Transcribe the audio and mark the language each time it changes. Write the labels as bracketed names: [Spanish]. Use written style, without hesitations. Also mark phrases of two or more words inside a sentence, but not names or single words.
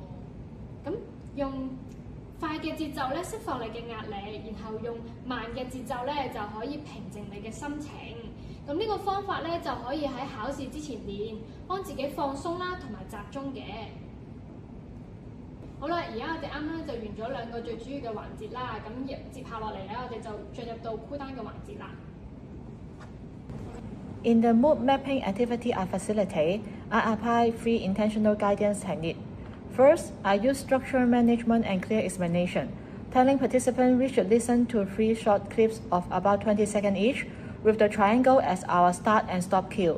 [Cantonese] 咁用快嘅節奏咧釋放你嘅壓力，然後用慢嘅節奏咧就可以平靜你嘅心情。咁呢個方法咧就可以喺考試之前練，幫自己放鬆啦同埋集中嘅。好啦，而家我哋啱啱就完咗兩個最主要嘅環節啦，咁接下落嚟咧，我哋就進入到 [English] cool down [Cantonese] 嘅環節啦。 [English] In the mood mapping activity I facilitate, I apply 3 intentional guidance techniques. First, I use structure management and clear explanation, telling participants we should listen to 3 short clips of about 20 seconds each, with the triangle as our start and stop cue.